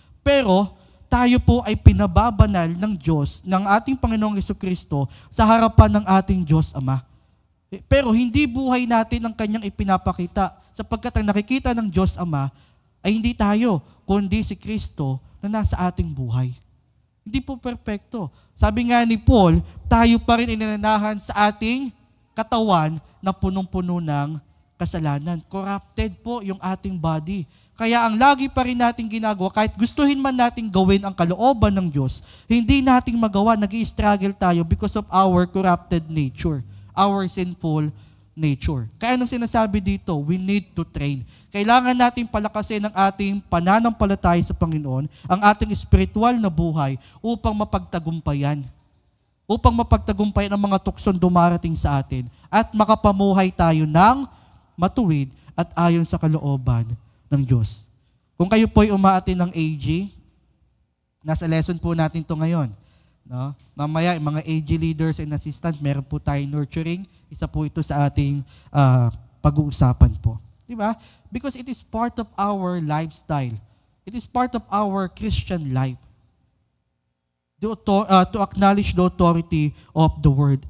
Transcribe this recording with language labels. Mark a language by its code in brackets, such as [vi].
[tl] Pero tayo po ay pinababanal ng Diyos, ng ating Panginoong Jesucristo sa harapan ng ating Diyos Ama. Pero hindi buhay natin ang kanyang ipinapakita sapagkat ang nakikita ng Diyos Ama ay hindi tayo, kundi si Kristo na nasa ating buhay. Hindi po perpekto. Sabi nga ni Paul, tayo pa rin inananahan sa ating katawan na punong-puno ng kasalanan. Corrupted po yung ating body. Kaya ang lagi pa rin natin ginagawa, kahit gustuhin man natin gawin ang kalooban ng Diyos, hindi natin magawa, nag-i-struggle tayo [en] because of our corrupted nature, our sinful nature. [tl] Kaya anong sinasabi dito? [en] We need to train. [tl] Kailangan natin palakasin ang ating pananampalataya sa Panginoon, ang ating spiritual na buhay upang mapagtagumpayan. Upang mapagtagumpayan ang mga tuksong dumarating sa atin at makapamuhay tayo ng matuwid at ayon sa kalooban ng Diyos. Kung kayo po'y umaatin ng AG, nasa lesson po natin to ngayon. No? Mamaya, yung mga AG leaders and assistant, meron po tayong nurturing. Isa po ito sa ating pag-uusapan po. Di ba? [en] Because it is part of our lifestyle. It is part of our Christian life. To acknowledge the authority of the Word.